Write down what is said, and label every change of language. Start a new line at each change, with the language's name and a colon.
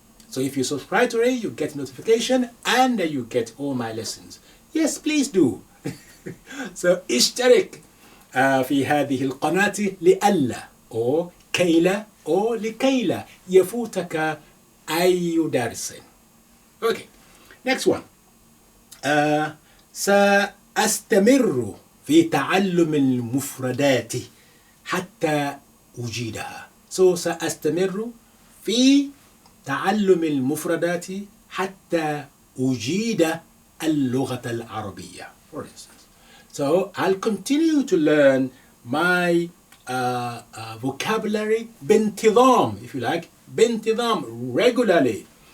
English: So if you subscribe to it, you get notification and you get all my lessons. Yes, please do.
Arabic: So اشترك في هذه القناة لئلا أو كي لا أو لكي لا يفوتك أي درس.
English: Okay, next one.
Arabic: سأستمر في تعلم المفردات حتى أجيدها. So سأستمر في تعلم المفردات حتى أجيد اللغة العربية,
English: for instance. So I'll continue to learn my vocabulary
Arabic: بانتظام,
English: if you like, بانتظام, regularly.